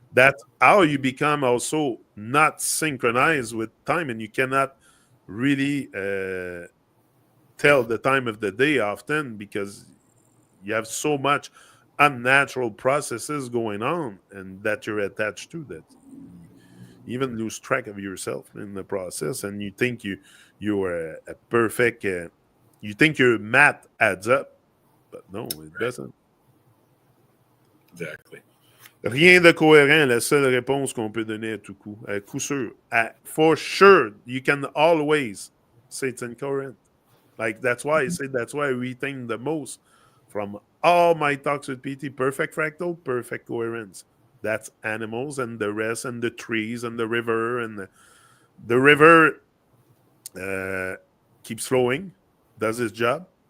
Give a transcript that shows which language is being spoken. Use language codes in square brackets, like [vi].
[en] That's how you become also not synchronized with time, and you cannot really tell the time of the day often because you have so much unnatural processes going on and that you're attached to that you even lose track of yourself in the process, and you think you're a perfect you think your math adds up, but no, it Right. doesn't. Exactly. [fr] Rien de cohérent, la seule réponse qu'on peut donner à coup sûr, [en] for sure, you can always say it's incoherent. Like that's why I retain the most from all my talks with PT. Perfect fractal, perfect coherence. That's animals and the rest and the trees and the river and the river uh, keeps flowing, does its job.